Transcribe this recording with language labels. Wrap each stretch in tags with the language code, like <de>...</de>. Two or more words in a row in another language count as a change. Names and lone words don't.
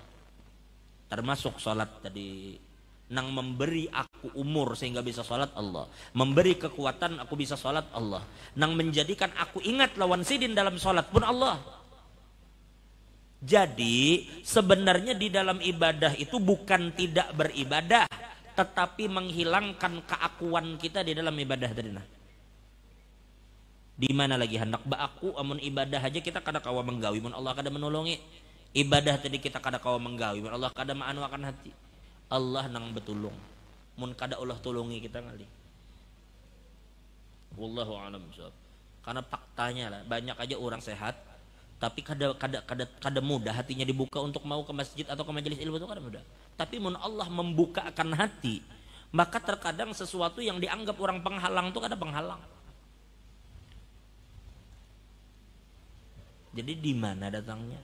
<bjn>Termasuk sholat tadi, nang memberi aku umur sehingga bisa sholat Allah, memberi kekuatan aku bisa sholat Allah, nang menjadikan aku ingat lawan sidin dalam sholat pun Allah. Jadi sebenarnya di dalam ibadah itu bukan tidak beribadah, tetapi menghilangkan keakuan kita di dalam ibadah tadi. Nah, di mana lagi hendak aku amun ibadah aja kita kada kawa menggawi mun Allah kada menolongi. Ibadah tadi kita kada kawa menggawi mun Allah kada maanu akan hati. Allah nang betulung. Mun kada Allah tulungi kita ngali.</bjn> <ar>والله أعلم بالصواب.</ar> <bjn>Karena faktanya lah banyak aja orang sehat tapi kada mudah hatinya dibuka untuk mau ke masjid atau ke majelis ilmu itu kada mudah. Tapi mun Allah membukakan hati, maka terkadang sesuatu yang dianggap orang penghalang itu kada penghalang. Jadi di mana datangnya?</bjn>